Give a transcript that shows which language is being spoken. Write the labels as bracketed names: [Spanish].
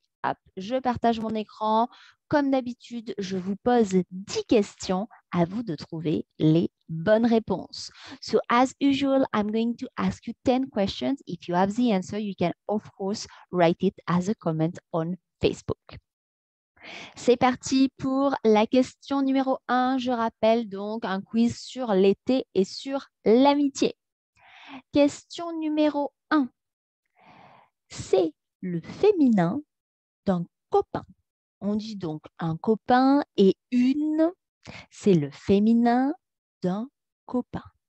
[French] Hop, je partage mon écran. Comme d'habitude, je vous pose 10 questions. À vous de trouver les bonnes réponses. [English] So as usual, I'm going to ask you 10 questions. If you have the answer, you can of course write it as a comment on Facebook. [French] C'est parti pour la question numéro 1. Je rappelle donc un quiz sur l'été et sur l'amitié. Question numéro 1. C'est le féminin d'un copain. On dit donc un copain et une. C'est le féminin d'un copain.